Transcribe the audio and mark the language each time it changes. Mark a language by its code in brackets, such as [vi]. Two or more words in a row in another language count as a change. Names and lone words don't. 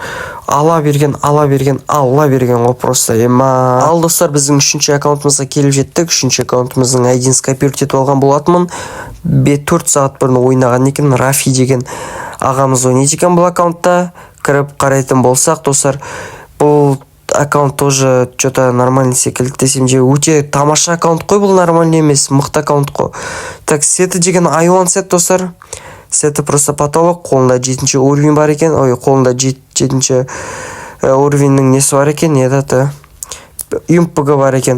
[kk] Ала берген ғой просто ема. Ал достар, біздің 3-ші аккаунтымызға келіп жеттік. 3-ші аккаунтымыздың айдиін скопировать етіп алған болатынмын. 4 сағат бұрын ойнаған екен, Рафи деген ағамыз ойнайды екен бұл аккаунтта. Кіріп қарайтын болсақ достар, бұл аккаунт [ru] тоже что-то нормальный [kk] секілді десем же, өте тамаша аккаунт қой, бұл нормальный емес, мықты аккаунт қой. Так, сеті деген айуан сет достар. Сеті [ru] просто потолок, [kk] қолында 7-ші уровень бар екен. Қолында 7-ші уровеньнің несі бар екен, юмпығы бар екен.